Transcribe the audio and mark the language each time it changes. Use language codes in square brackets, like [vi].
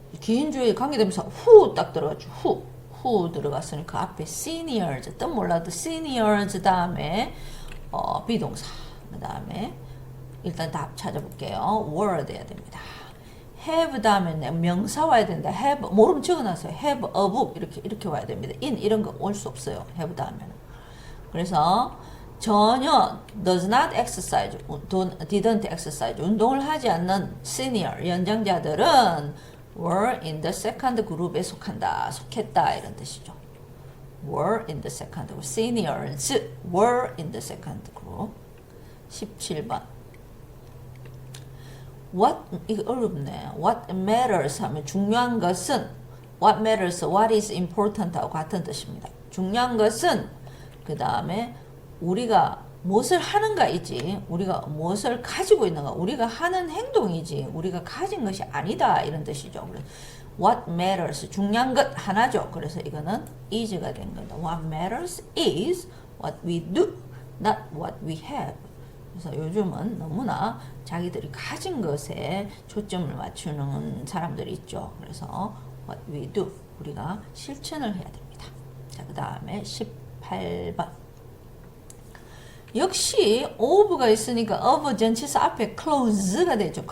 [ko] 긴 주에 관계되면서 who 딱 들어가죠. who 들어갔으니까 앞에 seniors 뜻 몰라도 seniors 다음에 비동사 그 다음에 일단 답 찾아볼게요. were 돼야 됩니다. have 다음에 명사 와야 된다. have 모르면 적어놨어요. have a book 이렇게 와야 됩니다. in 이런 거 올 수 없어요. have 다음에는. 그래서 전혀 [en] does not exercise, didn't exercise [ko] 운동을 하지 않는 senior 연장자들은 [en] were in the second group [ko] 에 속했다 이런 뜻이죠. [en] were in the second group. seniors were in the second group. [ko] 17번. What 이거 어렵네. [en] What matters [ko] 하면 중요한 것은 [en] what matters, what is important [ko] 하고 같은 뜻입니다. 중요한 것은 그 다음에 우리가 무엇을 하는가이지 우리가 무엇을 가지고 있는가 우리가 하는 행동이지 우리가 가진 것이 아니다 이런 뜻이죠. 그래서 [en] what matters [ko] 중요한 것 하나죠. 그래서 이거는 is가 된 겁니다. [en] What matters is what we do, not what we have. [ko] 그래서 요즘은 너무나 자기들이 가진 것에 초점을 맞추는 사람들이 있죠. 그래서 [en] what we do [ko] 우리가 실천을 해야 됩니다. 자, 그 다음에 18번. 역시 of가 있으니까 of 전치사 앞에 close가 되죠.